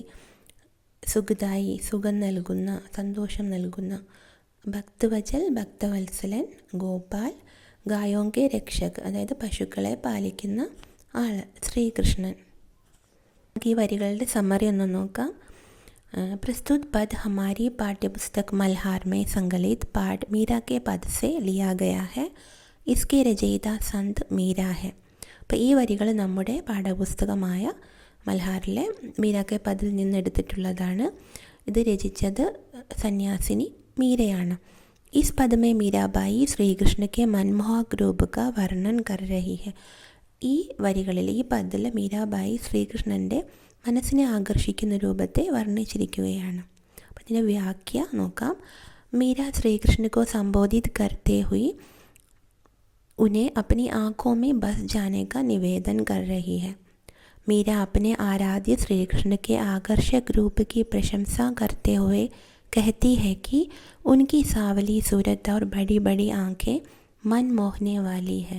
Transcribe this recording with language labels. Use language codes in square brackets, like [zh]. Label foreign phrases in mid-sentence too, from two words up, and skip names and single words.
[ml] സുഖദായി, സുഖം നൽകുന്ന, സന്തോഷം നൽകുന്ന. ഭക്തവചൽ ഭക്തവത്സലൻ. [hi] गोपाल गायों के रक्षक, [ml] അതായത് പശുക്കളെ പാലിക്കുന്ന ആൾ ശ്രീകൃഷ്ണൻ. ഈ വരികളുടെ സമ്മറി ഒന്ന് നോക്കാം. [hi] प्रस्तुत पद हमारी पाठ्यपुस्तक मल्हार में संकलित पाठ मीरा के पद से लिया गया है. इसके रचयिता संत मीरा है. [ml] അപ്പോൾ ഈ വരികൾ നമ്മുടെ പാഠപുസ്തകമായ മൽഹാറിലെ മീരാ കെ പദിൽ നിന്നെടുത്തിട്ടുള്ളതാണ്. ഇത് രചിച്ചത് സന്യാസിനി മീരയാണ്. [hi] इस पद में मीराबाई श्री कृष्ण के मनमोहक रूप का वर्णन कर रही है. [ml] ഈ വരികളിൽ, ഈ പദിൽ മീരാബായി ശ്രീകൃഷ്ണൻ്റെ മനസ്സിനെ ആകർഷിക്കുന്ന രൂപത്തെ വർണ്ണിച്ചിരിക്കുകയാണ്. അപ്പം ഇതിൻ്റെ വ്യാഖ്യ നോക്കാം. [hi] मीरा श्री कृष्ण को संबोधित करते हुए उन्हें अपनी आँखों में बस जाने का निवेदन कर रही है. मीरा अपने आराध्य श्री कृष्ण के आकर्षक रूप की प्रशंसा करते हुए कहती है कि उनकी सांवली सूरत और बड़ी बड़ी आँखें मन मोहने वाली है.